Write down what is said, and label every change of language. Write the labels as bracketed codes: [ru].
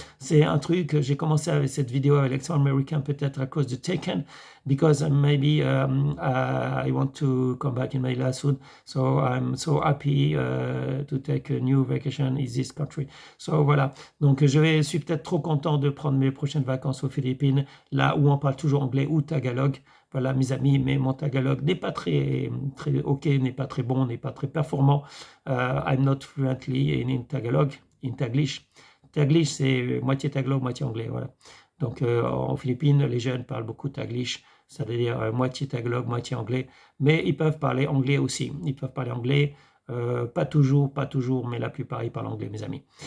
[fr] C'est un truc, j'ai commencé avec cette vidéo avec l'accent américain peut-être à cause de Taken, [en] because maybe I want to come back in Manila soon, so I'm so happy to take a new vacation in this country. [fr] So voilà, donc je suis peut-être trop content de prendre mes prochaines vacances aux Philippines, là où on parle toujours anglais ou tagalog. Voilà, mes amis, mais mon tagalog n'est pas très ok, n'est pas très bon, n'est pas très performant. [en] I'm not fluently in Tagalog, in Taglish. [fr] Taglish, c'est moitié tagalog, moitié anglais, voilà. Donc, en Philippines, les jeunes parlent beaucoup taglish, c'est-à-dire moitié tagalog, moitié anglais, mais ils peuvent parler anglais aussi. Ils peuvent parler anglais, pas toujours, mais la plupart, ils parlent anglais, mes amis.